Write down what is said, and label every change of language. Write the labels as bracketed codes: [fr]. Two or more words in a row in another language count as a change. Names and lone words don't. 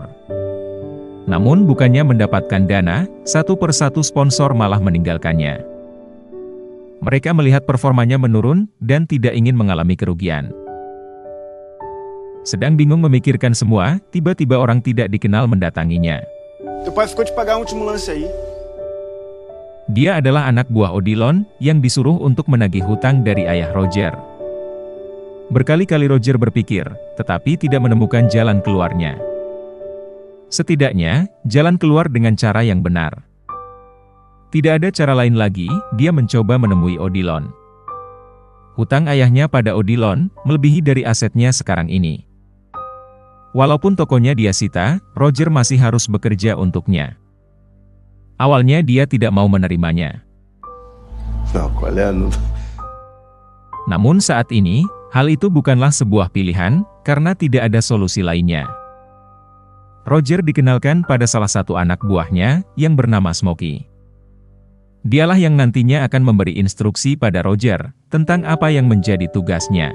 [id] Namun bukannya mendapatkan dana, satu persatu sponsor malah meninggalkannya. Mereka melihat performanya menurun, dan tidak ingin mengalami kerugian. Sedang bingung memikirkan semua, tiba-tiba orang tidak dikenal mendatanginya. [pt] Teu pai ficou de pagar último lance aí. [id] Dia adalah anak buah Odilon, yang disuruh untuk menagih hutang dari ayah Roger. Berkali-kali Roger berpikir, tetapi tidak menemukan jalan keluarnya. Setidaknya, jalan keluar dengan cara yang benar. Tidak ada cara lain lagi, dia mencoba menemui Odilon. Hutang ayahnya pada Odilon, melebihi dari asetnya sekarang ini. Walaupun tokonya dia sita, Roger masih harus bekerja untuknya. Awalnya dia tidak mau menerimanya. [pt] Não, qual é? Não... [id] Namun saat ini, hal itu bukanlah sebuah pilihan, karena tidak ada solusi lainnya. Roger dikenalkan pada salah satu anak buahnya, yang bernama Smokey. Dialah yang nantinya akan memberi instruksi pada Roger, tentang apa yang menjadi tugasnya.